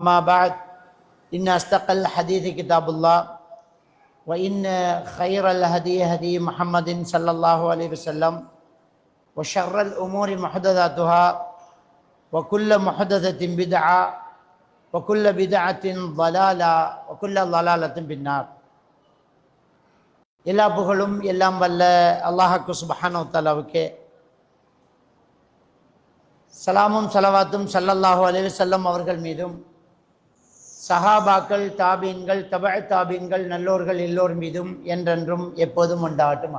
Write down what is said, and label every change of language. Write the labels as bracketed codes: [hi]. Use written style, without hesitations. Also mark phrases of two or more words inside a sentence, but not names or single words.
[ar] ما بعد إن أصدق الحديث كتاب الله وإن خير الهدي هدي محمد صلى الله عليه وسلم وشر الأمور محدثاتها وكل محدثة بدعة وكل بدعة ضلالة وكل ضلالة بالنار. [ta] எல்லா புகழும் எல்லாம் வல்ல அல்லாஹ்வுக்கு சுப்ஹானஹு வ தஆலாவுக்கே, சலாமும் ஸலவாத்தும் [ar] صلى الله عليه وسلم [ta] அவர்கள் மீதும், சஹாபாக்கள், தாபீன்கள், தபஅ தாபீன்கள், நல்லோர்கள் எல்லோர் மீதும் என்றென்றும் எப்போதும் உண்டாகட்டுமா.